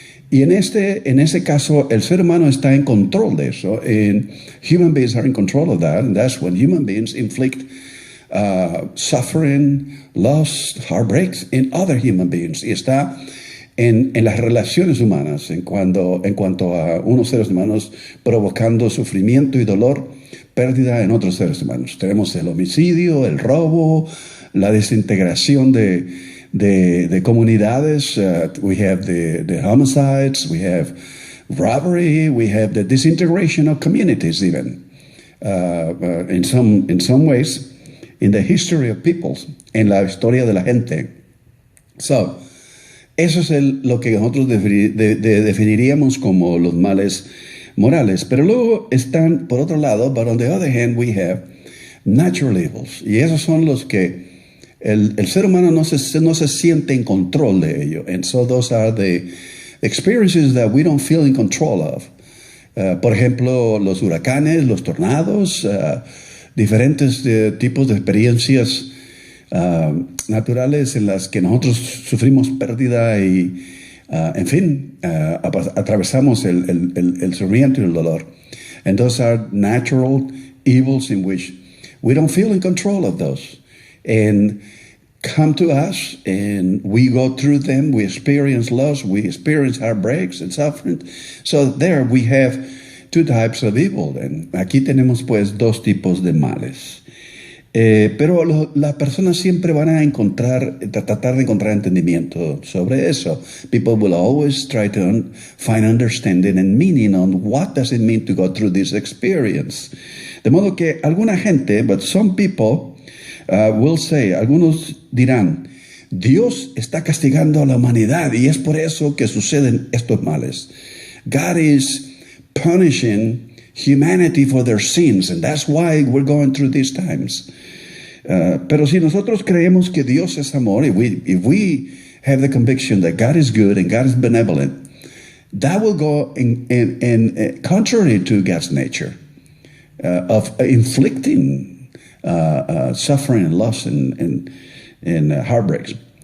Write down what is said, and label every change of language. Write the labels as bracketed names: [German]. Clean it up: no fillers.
[Spanish] Y en ese caso, el ser humano está en control de eso. [English] And human beings are in control of that. And that's when human beings inflict suffering, loss, heartbreaks in other human beings. [Spanish] Y está en las relaciones humanas, en cuanto a unos seres humanos provocando sufrimiento y dolor, pérdida en otros seres humanos. Tenemos el homicidio, el robo, la desintegración de comunidades. [English] We have the homicides, we have robbery, we have the disintegration of communities even. In some ways, in the history of peoples, [Spanish] en la historia de la gente. So, eso es lo que nosotros definiríamos como los males morales. Pero luego están, por otro lado, [English] but on the other hand, we have natural evils. [Spanish] Y esos son los que el ser humano no se siente en control de ello. [English] And so those are the experiences that we don't feel in control of. [Spanish] Por ejemplo, los huracanes, los tornados, diferentes tipos de experiencias naturales en las que nosotros sufrimos pérdida y, en fin, atravesamos el sufrimiento y el dolor. [English] And those are natural evils in which we don't feel in control of those. And come to us, and we go through them, we experience loss, we experience heartbreaks and suffering. So there we have 2 types of evil. [Spanish] And aquí tenemos pues 2 tipos de males. Pero las personas siempre van a tratar de encontrar entendimiento sobre eso. [English] People will always try to find understanding and meaning on what does it mean to go through this experience. [Spanish] De modo que alguna gente, [English] but some people will say, [Spanish] algunos dirán, Dios está castigando a la humanidad y es por eso que suceden estos males. [English] God is punishing humanity for their sins, and that's why we're going through these times. [Spanish] Pero si nosotros creemos que Dios es amor, [English] if we have the conviction that God is good and God is benevolent, that will go in contrary to God's nature of inflicting suffering and loss and heartbreaks.